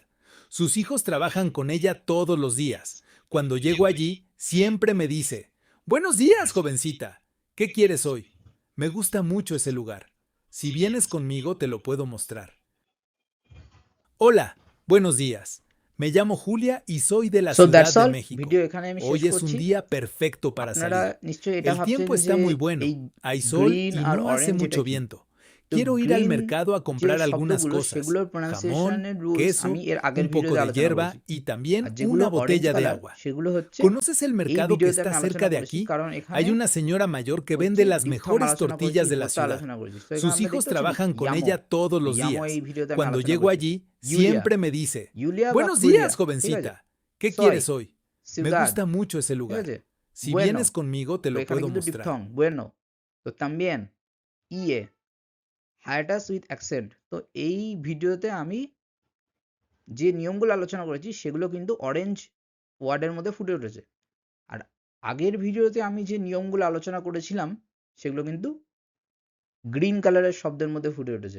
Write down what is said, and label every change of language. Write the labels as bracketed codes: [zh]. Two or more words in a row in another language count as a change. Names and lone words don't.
[es] Sus hijos trabajan con ella todos los días. Cuando llego allí, siempre me dice: Buenos días, jovencita. ¿Qué quieres hoy? Me gusta mucho ese lugar. Si vienes conmigo, te lo puedo mostrar. Hola, buenos días. Me llamo Julia y soy de la [bn] সো [es] Ciudad [bn] দ্যাটস [es] de [bn] অল। [es] México. [bn] ভিডিও এখানে আমি শেষ [es] Hoy es un [bn] করছি। [es] día perfecto para [bn] আপনারা [es] salir. [bn] নিশ্চয়ই এটা [es] El [bn] ভাবছেন [es] tiempo [bn] যে [es] está muy bueno, [bn] এই [es] hay sol [bn] গ্রিন [es] y [bn] আর [es] no hace [bn] অরেঞ্জ এটা [es] mucho [bn] কি? [es] viento. [bn] তো [es] Quiero ir al [bn] গ্রিন [es] mercado a [bn] যে [es] comprar algunas [bn] শব্দগুলো [es] cosas: [bn] সেগুলোর [es] jamón, [en] pronunciation rules [es] queso, [bn] আমি এর আগের [es] un poco [bn] ভিডিওতে [es] de [bn] আলোচনা [es] hierba [bn] করেছি। [es] y también [bn] আর যেগুলো [es] una [bn] অরেঞ্জ [es] botella de [bn] কালার [es] agua. [bn] সেগুলো হচ্ছে [es] ¿Conoces el [bn] এই [es] mercado que [bn] ভিডিওতে [es] está [bn] আমি [es] cerca [bn] আলোচনা [es] de [bn] করেছি, [es] aquí? [bn] কারণ এখানে [es] Hay una señora mayor que [bn] হচ্ছে [es] vende las [bn] ডিপথং [es] mejores [bn] আলোচনা করেছি, [es] tortillas de la [bn] হোতা [es] ciudad. [bn] আলোচনা করেছি। তো এখানে [es] Sus [bn] আমরা [es] hijos [bn] দেখতে পাচ্ছি [es] trabajan con [bn] ইয়ামো, [es] ella todos los [bn] ইয়ামো [es] días. [bn] এই ভিডিওতে আমি [es] Cuando [bn] আলোচনা [es] llego [bn] করেছি। [es] allí, [bn] ইউলিয়া, [es] siempre me dice: [bn] ইউলিয়া বা [es] Buenos días, [bn] ফুলিয়া, ঠিক আছে? [es] jovencita. ¿Qué [bn] সয়, [es] quieres hoy? Me [bn] সিউদাদ, [es] gusta mucho ese [bn] ঠিক [es] lugar. [bn] আছে? [es] Si [bn] বুয়েনো, [es] vienes conmigo, te [bn] তো [es] lo [bn] এখানে [es] puedo [bn] কিন্তু [es] mostrar. [bn] ডিপথং বুয়েনো। তো তামবিয়েন, ইয়ে, [en] hiatus with accent. [bn] তো এই ভিডিওতে আমি যে নিয়মগুলো আলোচনা করেছি সেগুলো কিন্তু [en] orange word [bn] মধ্যে ফুটে উঠেছে। আর আগের ভিডিওতে আমি যে নিয়মগুলো আলোচনা করেছিলাম সেগুলো কিন্তু গ্রিন কালারের শব্দের মধ্যে ফুটে উঠেছে।